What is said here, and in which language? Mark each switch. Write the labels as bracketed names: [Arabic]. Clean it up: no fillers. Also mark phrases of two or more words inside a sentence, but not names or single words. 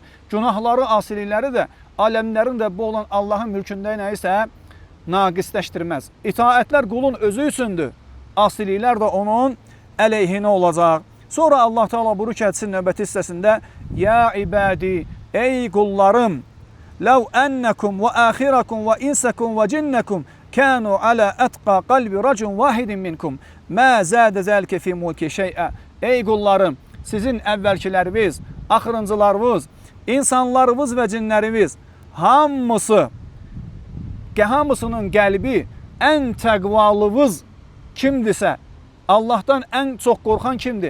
[Azerbaijani] Günahları, asilikləri də aləmlərin Rəbbi olan Allahın mülkündə nəyisə naqisləşdirməz. İtaətlər qulun özü üçündür. Asiliklər də onun əleyhinə olacaq. Sonra Allah Teala buyurur ki, hədisin növbəti hissəsində: [Arabic] "يا عبادي, [Azerbaijani] ey qullarım, [Arabic] لو أنكم وآخركم وإنسكم وجنكم كانوا على أتقى قلب رجل واحد منكم ما زاد ذلك في ملكي شيئا." [Azerbaijani] Ey qullarım, sizin əvvəlkiləriniz, axırıncılarınız, insanlarınız və cinləriniz hamısının qəlbi ən təqvalınız kimdirsə, Allahdan ən çox qorxan kimdir?